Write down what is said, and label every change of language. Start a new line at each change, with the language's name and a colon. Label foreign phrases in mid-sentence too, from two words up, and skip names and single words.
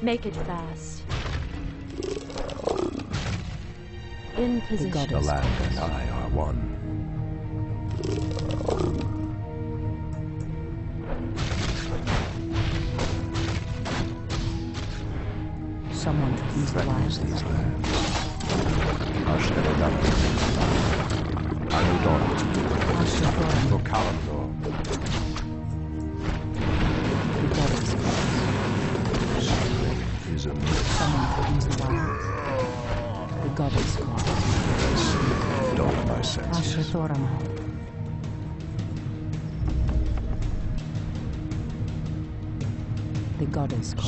English: Make it fast. In position. The land and I are one. Someone threatens the wilds. These lands. Ashtarodana. Anudora. Ashrathoraman. Vokalamdor. The goddess calls. Something is amiss. Someone threatens the wilds. The goddess calls. Dull my senses. Ashrathoraman. The goddess calls.